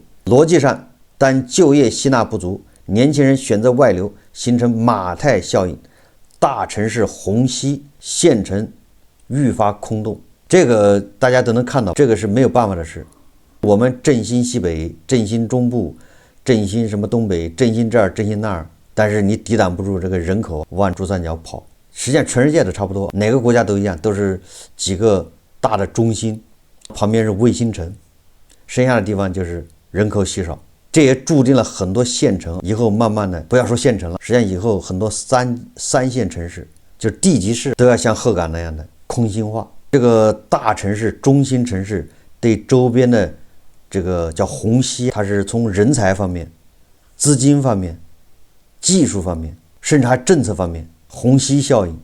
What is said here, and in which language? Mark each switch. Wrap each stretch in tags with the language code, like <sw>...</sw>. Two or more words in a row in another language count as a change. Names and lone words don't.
<zh>邏輯上，但就業吸納不足，年輕人選擇外流，形成馬太效應，大城市虹吸，縣城愈發空洞。這個大家都能看到，這個是沒有辦法的事。我們振興西北，振興中部，振興什麼東北，振興這兒，振興那兒，但是你抵擋不住這個人口往珠三角跑。實際上全世界都差不多，哪個國家都一樣，都是幾個大的中心，旁邊是衛星城，剩下的地方就是人口稀少。這也注定了很多縣城以後慢慢的，不要說縣城了，實際上以後很多三線城市，就是地級市都要像鹤岗那樣的空心化。這個大城市、中心城市對周邊的這個叫虹吸，它是從人才方面、資金方面、技術方面，甚至還政策方面，虹吸效應。</zh>